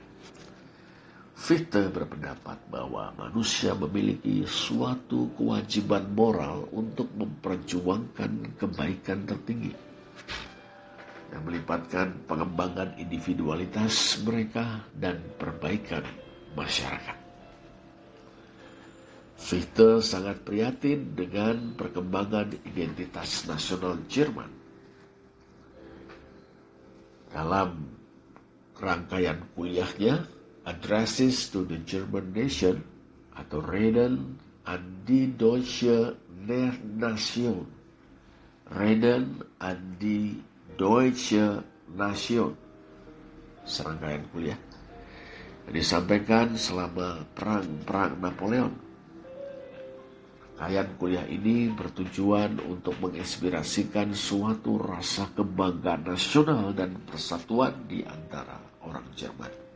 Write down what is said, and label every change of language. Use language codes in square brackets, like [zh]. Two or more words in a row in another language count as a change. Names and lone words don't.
[id] Fichte berpendapat bahwa manusia memiliki suatu kewajiban moral untuk memperjuangkan kebaikan tertinggi yang melibatkan pengembangan individualitas mereka dan perbaikan masyarakat. Fichte sangat prihatin dengan perkembangan identitas nasional Jerman. Dalam rangkaian kuliahnya, Addresses to the German Nation atau Reden an die Deutsche Nation. Reden an die Deutsche Nation. Serangkaian kuliah disampaikan selama perang Napoleon. Rangkaian kuliah ini bertujuan untuk menginspirasikan suatu rasa kebanggaan nasional dan persatuan di antara orang Jerman.